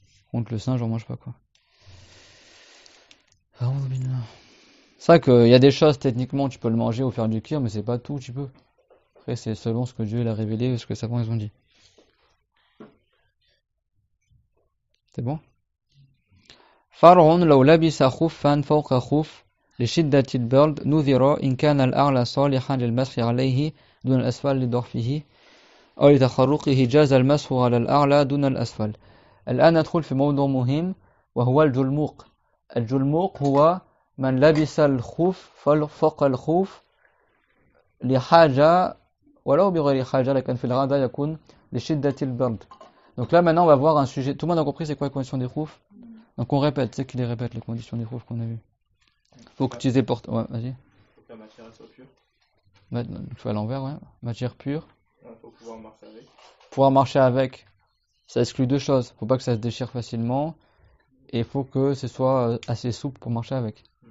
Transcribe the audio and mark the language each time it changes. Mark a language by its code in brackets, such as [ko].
[fr] Contre le singe, j'en mange pas, quoi. C'est vrai qu'il y a des choses, techniquement, tu peux le manger ou faire du cuir, mais c'est pas tout, tu peux. Après, c'est selon ce que Dieu l'a révélé et ce que les savants ils ont dit. C'est bon? [ar] فرع لو لبس خفا فوق خف لشدة البرد نذر إن كان الأعلى صالحا للمسح عليه دون الأسفل لضعفه أو لتخرقه جاز المسح على الأعلى دون الأسفل. الآن ندخل في موضوع مهم وهو الجلموق. الجلموق هو من لبس الخف فوق الخف لحاجة ولو بغير حاجة لكن في الغالب يكون لشدة البرد. [fr] Donc là maintenant on va voir un sujet. Tout le monde a compris c'est quoi les conditions des khouf? Donc on répète, c'est qui les répète les conditions des khouf qu'on a vu. Faut que tu les portes. Ouais, vas-y. Faut que la matière soit pure. Il faut à l'envers, ouais. Matière pure. Faut pouvoir marcher avec. Pouvoir marcher avec, ça exclut deux choses. Faut pas que ça se déchire facilement et il faut que ce soit assez souple pour marcher avec.